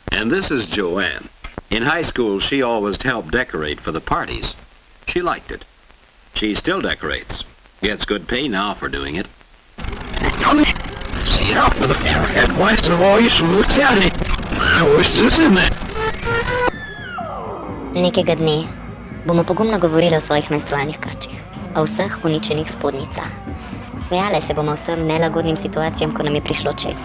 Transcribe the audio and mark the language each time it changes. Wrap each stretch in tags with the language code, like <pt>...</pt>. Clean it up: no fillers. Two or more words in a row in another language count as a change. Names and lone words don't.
<en>This is Joanne. In high school, she always helped decorate for the parties. She liked it. She still decorates. Gets good pay now for doing it.</en> <sl>Nekega dne bomo pogumno govorili o svojih menstrualnih krčih, o vseh uničenih spodnicah. Smejale se bomo vsem nelagodnim situacijam, ko nam je prišlo čez.</sl>